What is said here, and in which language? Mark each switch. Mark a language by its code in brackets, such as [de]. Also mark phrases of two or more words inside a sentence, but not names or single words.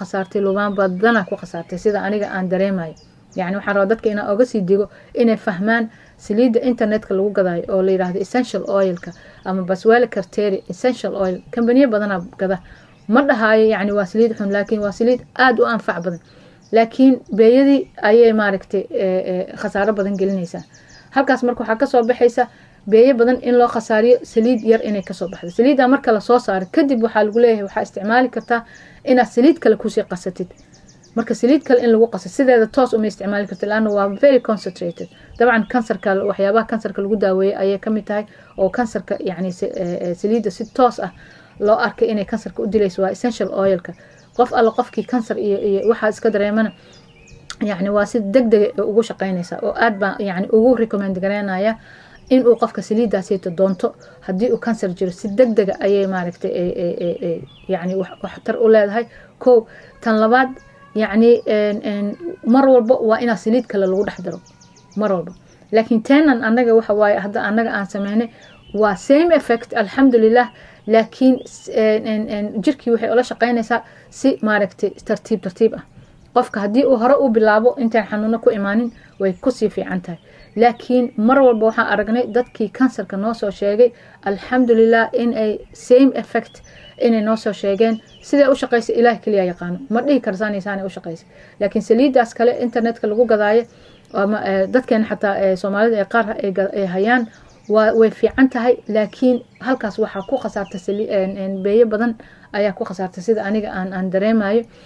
[so] khasaartay lubaan badana ku khasaartay sida aniga aan dareemayo يعني waxaan rabaa dadka inaan oga sii digo inay fahmaan saliida internetka lagu gadayo oo la yiraahdo [en] essential oilka [so] ama baswele karteri [en] essential oil [so] companiyo badan gada ma dhahayo yani waa saliid xun laakiin waa saliid aad u anfac badan laakiin beeyadii ayay maaragtay khasaaro badan gelinaysaa halkaas marka waxa ka soo baxaysa beeyo badan in loo khasaariyo saliid yar inay ka soo baxdo saliida marka la soo saaro kadib waxa lagu leeyahay waxa isticmaali kartaa inaad saliid kale ku sii qasatid marka saliid kale in lagu qaso sideeda toos uma isticmaali karto laana waa [en] very concentrated [so] dabcan kansarka waxyaabaha kansarka lagu daaweeyo ayay kamid tahay oo kansarka yani saliida si toos ah loo arkay inay kansarka u dilayso waa [en] essential oilka [so] qof alla qofkii kansar iyo waxa iska dareemana yani waa si degdeg ugu shaqeynaysa oo aad baa yani ugu recommend gareynaya in uu qofka saliidaasi doonto hadii uu kansar jiro si degdeg ayay maaragtay yani wax tar u leedahay ko tan labaad يعني mar walba waa ina saliid kale lagu dhaxdaro mar walba laakiin teenan anaga waxa waay hadda anaga aan sameeynay waa [en] same effect [so] alxamdulillah laakiin jirkii waxay ula shaqeynaysaa si maaragtay tartiib ah qofka hadii uu hore u bilaabo intaan xanuuno ku imaanin way ku sii fiican tahay laakiin mar walba waxaan aragnay dadkii kansarka noo soo sheegay alxamdulillah in ay [en] same effect [so] inay noo soo sheegeen sida u shaqeysay ilaahay kaliya yaqaan ma dhihi karsaanaysan u shaqeysay laakiin saliidaas kale internetka lagu gadaayo ama dadkeen xataa Soomaalida ay qaar ay hayaan way fiican tahay laakiin halkaas waxa ku khasaartay beeyo badan ayaa ku khasaartay sida aniga aan dareemayo